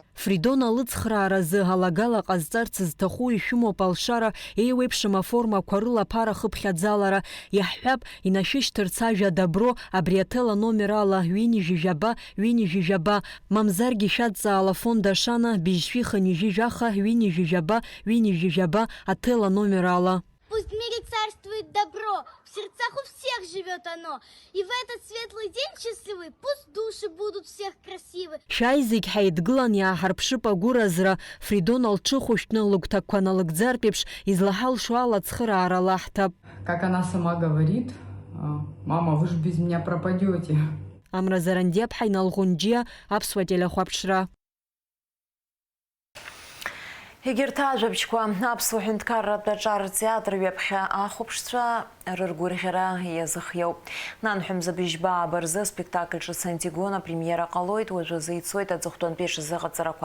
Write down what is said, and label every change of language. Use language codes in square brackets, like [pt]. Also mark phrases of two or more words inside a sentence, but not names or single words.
[ab] Фридон алыцхрааразы алагала ҟазҵарц зҭаху ишәымоуп алшара еиуеиԥшым аформақәа рыла аԥара хыԥхьаӡалара, иаҳҳәап инашәышьҭырц ажәа дабро абри аҭел аномер ала ҩынижәижәаба, мамзаргьы шәадҵаала фонд ашана бижьшәиха нижәижәаха ҩынижәижәаба аҭел аномер ала. [ru] Пусть в мире царствует добро, в сердцах у всех живет оно. И в этот светлый день счастливый пусть души будут всех красивы. [ab] Шәааи зегь ҳаидгылан иааҳарԥшып агәыразра, Фридон алҽыхәышәтәны лыгәҭакқәа налыгӡартә еиԥш излаҳалшо ала ацхыраара лаҳҭап. [ru] Как она сама говорит, мама, вы же без меня пропадете. [ab] Амра Зарандиаԥҳа, Иналӷәынџьиа, Аԥсуа телехәаԥшра. Егьырҭ ажәабжьқәа Аԥсуа ҳәынҭқарратә аҿар театр ҩаԥхьа ахәаԥшцәа рыргәырӷьара иазыхиоуп. Нанҳәа быжьбаа рзы спектакль ҿыц Антигона премиера ҟалоит, уажәазы ицоит аҵыхәтәантәи ишазыҟаҵарақәа.